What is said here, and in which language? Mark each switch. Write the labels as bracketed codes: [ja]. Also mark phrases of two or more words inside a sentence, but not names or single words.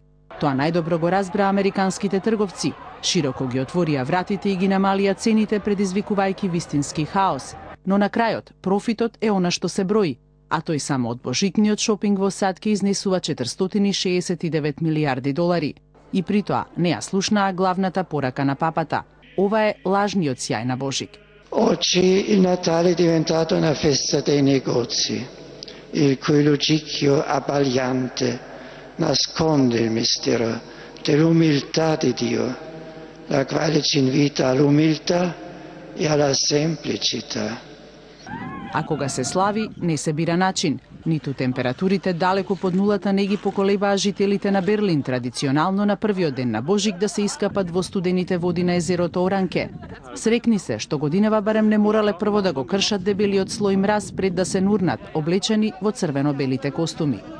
[mk] Тоа најдобро го разбра американските трговци. Широко ги отворија вратите и ги намалија цените, предизвикувајќи вистински хаос. Но на крајот, профитот е она што се брои, а тој само од божикниот шопинг во сад ке изнесува $469 милиарди. И при тоа не ја слушнаа главната порака на папата. Ова е лажниот сјај на Божик. [it] Oggi il Natale è diventato una festa dei negozi, il cui luccichio abbagliante nasconde il mistero dell'umiltà di Dio, la quale ci invita all'umiltà e alla semplicità. [mk] А кога се слави, не се бира начин. Ниту температурите далеку под нулата не ги поколебаа жителите на Берлин традиционално на првиот ден на Божик да се искапат во студените води на езерото Оранке. Срекни се што годинава барем не морале прво да го кршат дебелиот слој мраз пред да се нурнат, облечени во црвено-белите костуми.